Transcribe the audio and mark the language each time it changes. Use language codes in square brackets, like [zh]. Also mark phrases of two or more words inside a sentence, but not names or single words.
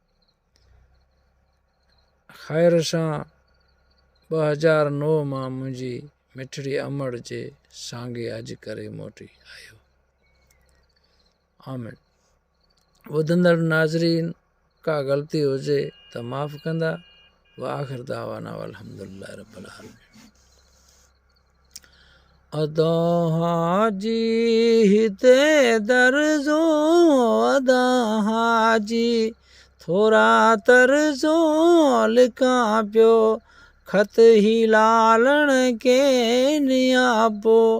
[sd] ख़ैर सां 2009 मां मुंहिंजी मिठड़ी अमड़ जे सांगे हज करे मोटी आयो। आमीन। ॿुधंदड़ नाज़रीन, का ग़लती हुजे त माफ़ कंदा। [ar] وآخر دعوانا الحمد لله رب العالمين. [sd] अदा हाजी हिते दर्जो, अदा हाजी थोरा तर्जो, लिखां पियो खत ही लालण के नियापो।